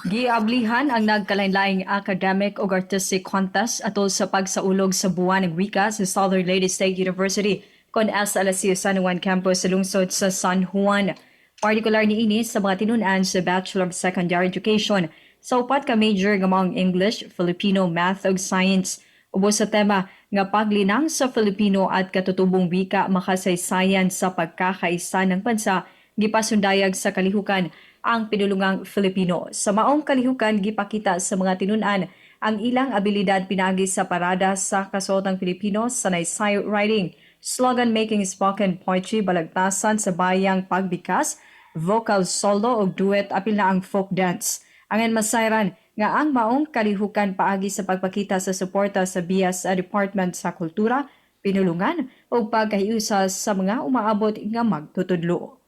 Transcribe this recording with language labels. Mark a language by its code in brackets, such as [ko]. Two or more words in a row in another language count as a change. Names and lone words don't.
[ceb] Giablihan ang nagkalain-laing academic ug [en] artistic contest [ceb] atol sa pagsaulog sa [tl] buwan ng wika [ceb] sa Southern Leyte State University kon SLSU San Juan Campus sa lungsod sa San Juan. Partikular niini sa mga tinunan sa Bachelor of Secondary Education sa upat ka major nga maong English, Filipino, Math ug Science. Ubos sa tema nga [tl] paglinang sa Filipino at katutubong wika makasaysayan sa pagkakaisa ng bansa [ceb] gipasundayag sa kalihukan ang pinulungang Filipino. Sa maong kalihukan, gipakita sa mga tinunan ang ilang abilidad pinagi sa parada sa kasuotang Pilipino sa [en] naysay writing, slogan making, spoken poetry, [ceb] balagtasan sa bayang pagbikas, [en] vocal solo [ceb] o duet, apil na ang [en] folk dance. [ceb] Angan masayran nga ang maong kalihukan paagi sa pagpakita sa suporta sa BIAS Department sa Kultura, Pinulungan o pagkahiusa sa mga umaabot nga magtutudlo.